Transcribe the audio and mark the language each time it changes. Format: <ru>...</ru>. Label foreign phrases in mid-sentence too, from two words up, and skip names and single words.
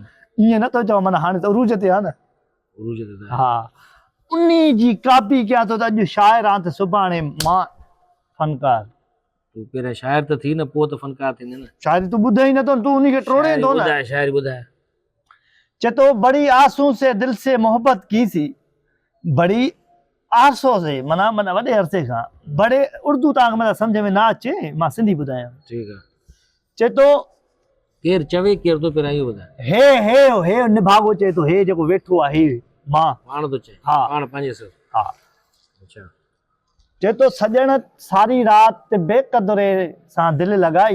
<sd>ईअं नथो चवां माना हाणे त उरूज ते आहे न उरूज ते हा उन जी कापी कयां थो त अॼु शाइर आहे त सुभाणे मां फनकार तूं पहिरियां शाइर त थी न पोइ त फनकार थींदे न शाइरी तूं ॿुधे ई नथो तूं उनखे टोड़े थो न ॿुधाए शाइरी ॿुधाए चए थो</sd> <ur>बड़ी आंसू से दिल से मोहब्बत की सी बड़ी</ur> <sd>800 से मना मना वॾे अरसे खां बड़े उर्दू तव्हांखे मना सम्झ में ना अचे मां सिंधी ॿुधायां ठीकु आहे चए थो केरु चवे केरु तो पहिरियां इहो ॿुधाए हे निभागो चए थो हे जेको वेठो आहे हे मां पाण थो चए हा पाण पंहिंजे सर हा अच्छा चए थो सॼण सारी राति बेक़दरे सां दिलि लॻाई</sd>